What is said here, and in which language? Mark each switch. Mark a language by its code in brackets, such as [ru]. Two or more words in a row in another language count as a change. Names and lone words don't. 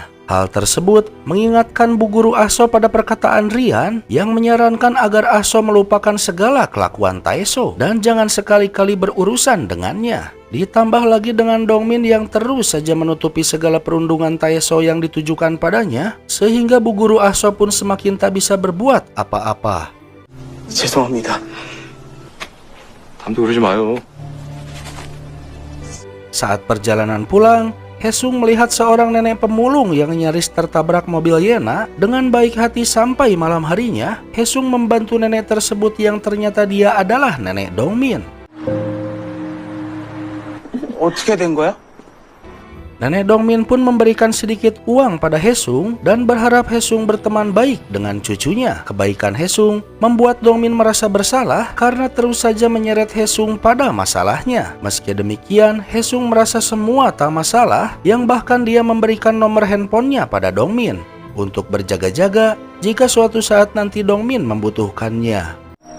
[id] Hal tersebut mengingatkan Bu Guru Aso pada perkataan Rian yang menyarankan agar Aso melupakan segala kelakuan Taeso dan jangan sekali-kali berurusan dengannya. Ditambah lagi dengan Dongmin yang terus saja menutupi segala perundungan Taeso yang ditujukan padanya, sehingga Bu Guru Aso pun semakin tak bisa berbuat apa-apa. [ko] 죄송합니다. 다음도 그러지 마요. [id] Saat perjalanan pulang, Hesung melihat seorang nenek pemulung yang nyaris tertabrak mobil Yena. Dengan baik hati sampai malam harinya, Hesung membantu nenek tersebut yang ternyata dia adalah nenek Dongmin. [ko] 어떻게 된 거야? [id] Nenek Dongmin pun memberikan sedikit uang pada Hesung dan berharap Hesung berteman baik dengan cucunya. Kebaikan Hesung membuat Dongmin merasa bersalah karena terus saja menyeret Hesung pada masalahnya. Meski demikian, Hesung merasa semua tak masalah, yang bahkan dia memberikan nomor handphonenya pada Dongmin untuk berjaga-jaga jika suatu saat nanti Dongmin membutuhkannya.